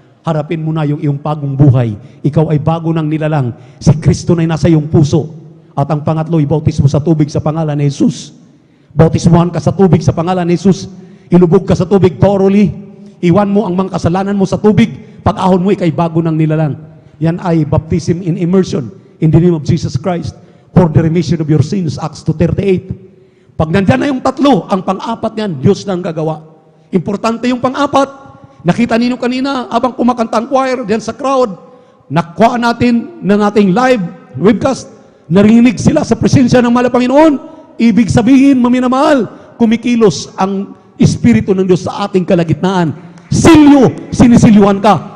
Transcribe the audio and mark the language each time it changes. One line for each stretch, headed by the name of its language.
Filipino: Harapin mo na yung iyong bagong buhay. Ikaw ay bago ng nilalang. Si Kristo na nasa iyong puso. At ang pangatlo, ibautismo sa tubig sa pangalan ni Jesus. Bautismuhan ka sa tubig sa pangalan ni Jesus. Ilubog ka sa tubig thoroughly. Iwan mo ang mga kasalanan mo sa tubig. Pag-ahon mo, ikay bago ng nilalang.
English: Yan ay baptism in immersion in the name of Jesus Christ for the remission of your sins. Acts 2:38.
Filipino: Pag nandyan na yung tatlo, ang pang-apat niyan, Diyos na ang gagawa. Importante yung pang-apat. Nakita ninyo kanina, habang kumakanta ang choir, diyan sa crowd, nakuha natin ng ating live webcast, narinig sila sa presensya ng mahal na Panginoon. Ibig sabihin, maminamahal, kumikilos ang Espiritu ng Diyos sa ating kalagitnaan. Sinisilyuhan ka.